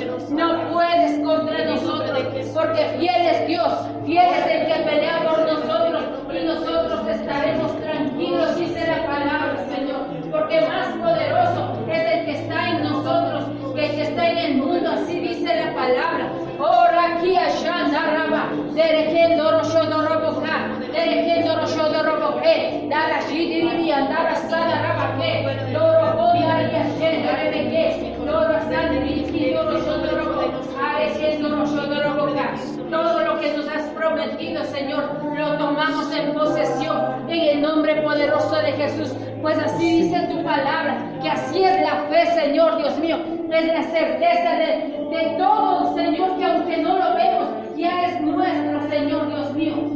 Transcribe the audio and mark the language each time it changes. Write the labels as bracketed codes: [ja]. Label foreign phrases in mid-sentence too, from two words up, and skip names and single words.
[es] No puedes contra nosotros, porque fiel es Dios, fiel es el que pelea por nosotros, y nosotros estaremos tranquilos, dice la palabra, Señor, porque más poderoso es el que está en nosotros que el que está en el mundo, así dice la palabra. Ora aquí Shanda Raba, Derejendo Roshodoroboka, Derejendo Roshodoroboke, Dara Shidiri, Andara Sada Rabake, Doro Hondaria Shenda Rebeke, Doro Sandri, Doro Shodorobo, Arejendo Roshodoroboka. Todo lo que nos has prometido, Señor, lo tomamos en posesión en el nombre poderoso de Jesús. Pues así dice tu palabra, que así es la fe, Señor Dios mío, es la certeza de todo, Señor, que aunque no lo vemos, ya es nuestro, Señor Dios mío.